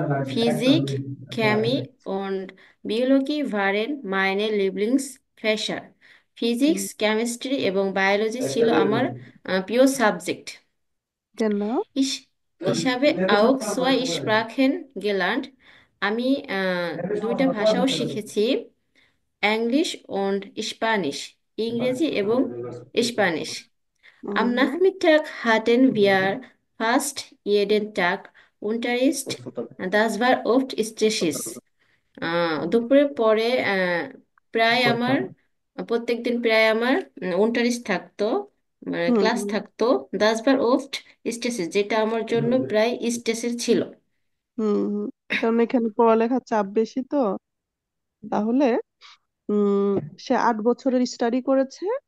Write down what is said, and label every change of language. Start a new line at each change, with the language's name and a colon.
German: Physik, Chemie und Biologie waren meine Lieblingsfächer.
Bangla: Physics, হুম, chemistry এবং biology ছিল আমার প্রিয় সাবজেক্ট। কেন?
German: Ich habe auch zwei Sprachen gelernt.
Bangla: আমি 2টা ভাষাও শিখেছি, ইংলিশ und স্প্যানিশ, ইংরেজি এবং Spanish.
German: Am হুম Nachmittag hatten wir fast jeden Tag Unterricht. Das war oft stressig.
Bangla: দুপুরের পরে প্রায় আমার প্রত্যেকদিন প্রায় আমার unterricht থাকতো, মানে হুম ক্লাস থাকতো।
German: Das war oft stressig,
Bangla: যেটা আমার জন্য প্রায় স্ট্রেসের ছিল। হুম কারণ এখানে পড়ালেখার চাপ বেশি তো। তাহলে উম সে 8 বছরের স্টাডি করেছে।